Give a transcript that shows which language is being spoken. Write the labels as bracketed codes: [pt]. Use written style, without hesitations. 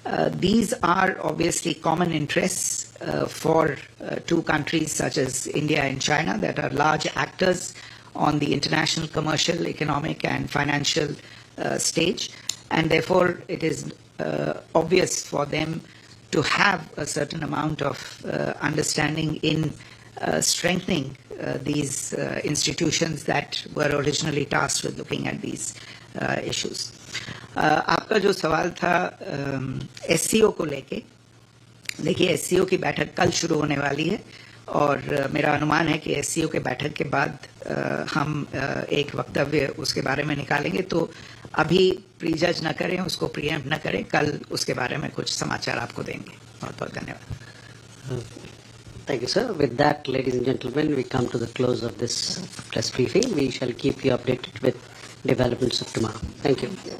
[en] These are obviously common interests for two countries such as India and China that are large actors on the international commercial, economic and financial stage, and therefore it is obvious for them to have a certain amount of understanding in strengthening these institutions that were originally tasked with looking at these issues. [hi] आपका जो सवाल था SCO को लेके, देखिए SCO की बैठक कल शुरू होने वाली है और मेरा अनुमान है कि एससीओ के बैठक के बाद हम एक वक्तव्य उसके बारे में निकालेंगे, तो अभी प्रीजज न करें, उसको प्रीएम्प्ट न करें, कल उसके बारे में कुछ समाचार आपको देंगे। बहुत बहुत धन्यवाद। [en] Thank you, sir. With that, ladies and gentlemen, we come to the close of this press briefing. We shall keep you updated with developments of tomorrow. Thank you.